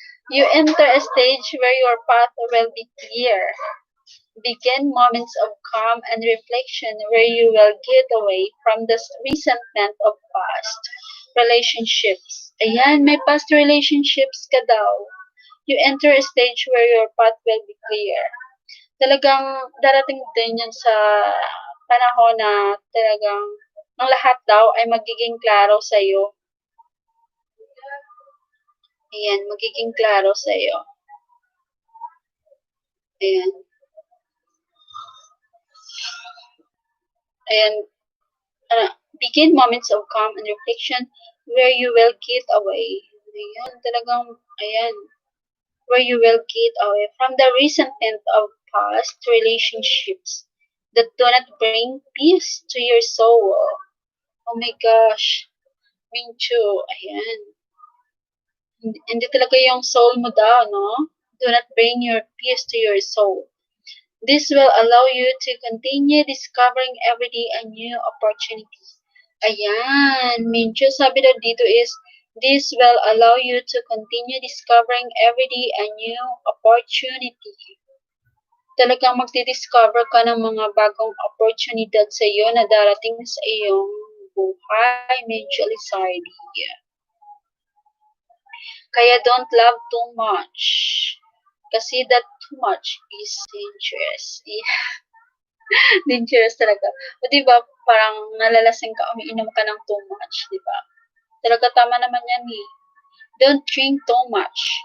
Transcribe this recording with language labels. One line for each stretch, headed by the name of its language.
English: You enter a stage where your path will be clear. Begin moments of calm and reflection where you will get away from the resentment of past relationships. Ayan,
Filipino: may past relationships ka daw.
English: You enter a stage where your path will be clear.
Filipino: Talagang darating din yan sa panahon na talagang ang lahat daw ay magiging klaro sa'yo. Ayan, magiging klaro sa'yo. Ayan.
English: Ayan, begin moments of calm and reflection where you will get away. Ayan, talagang, ayan, where you will get away from the resentment of past relationships that do not bring peace to your soul. Oh my gosh.
Filipino: Mincho, ayan. Hindi talaga yung soul mo daw, no?
English: Do not bring your peace to your soul. This will allow you to continue discovering every day a new opportunity. Ayan, Mincho,
Filipino: sabi daw dito
English: is, this will allow you to continue discovering every day a new opportunity.
Filipino: Talagang magdi-discover ka ng mga bagong oportunidad sa iyo na darating sa iyong buhay, Mincho Lizardi.
English: Kaya don't love too much. Kasi that too much is dangerous.
Filipino: Yeah. Dangerous talaga. O diba, parang nalalasing ka, umiinom ka ng
English: too much,
Filipino: diba? Talaga tama naman yan eh.
English: Don't drink too much.